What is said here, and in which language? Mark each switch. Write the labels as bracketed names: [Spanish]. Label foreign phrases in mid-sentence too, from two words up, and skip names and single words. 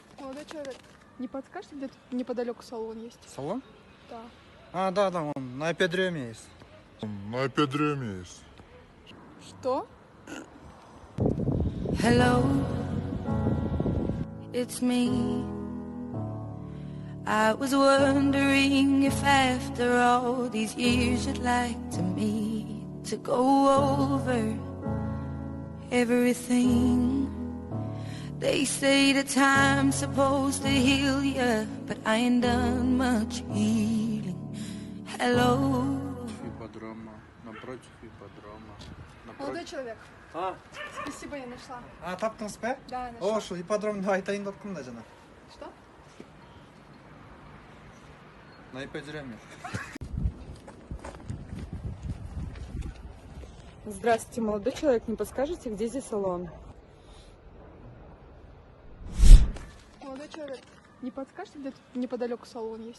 [Russian] Молодой человек, не подскажете, где тут неподалеку салон есть? Салон? Да. Да, он на ипподроме есть. На ипподроме есть. Что? [English] Hello, it's me. I was wondering if after all these years you'd like to meet to go over everything. They say the time's supposed to heal ya, but I ain't done much healing. Hello. [Russian] Ипподрома, напротив ипподрома. Молодой человек, спасибо, я нашла. [Kyrgyz] Таптыңыз ба? [Russian] Да, я нашла. [Kyrgyz] Ошо ипподромду айтайын деп тұрмын да жана. [Russian] Что? На ипподроме. Здравствуйте, молодой человек, не подскажете, где здесь салон? Молодой человек, не подскажете, где тут неподалеку салон есть?